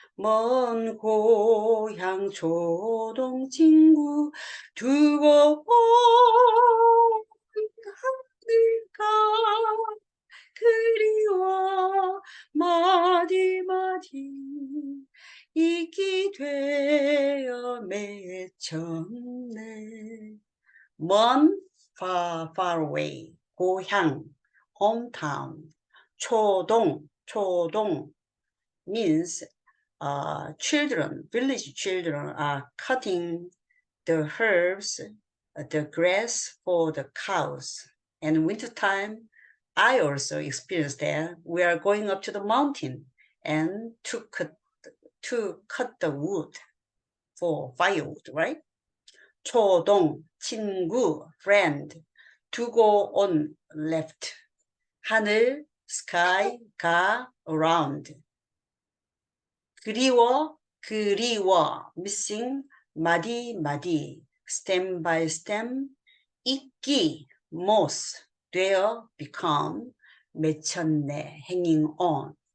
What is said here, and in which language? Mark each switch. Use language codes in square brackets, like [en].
[ko] 먼 고향 초동 친구 두고 온 하늘가 그리워 마디마디 이기 되어 맺혔네. [en] 먼 far away. 고향 hometown. 초동 means children, village children are cutting the herbs, the grass for the cows. And wintertime, I also experienced that. We are going up to the mountain and to cut the wood for firewood, right? [ko] 초동, 친구, friend. [en] 두고 on, left. 하늘, sky, 가, around. 그리워, missing, 마디, stem by stem. 있기, moss, 되어, become, 맺혔네, hanging on.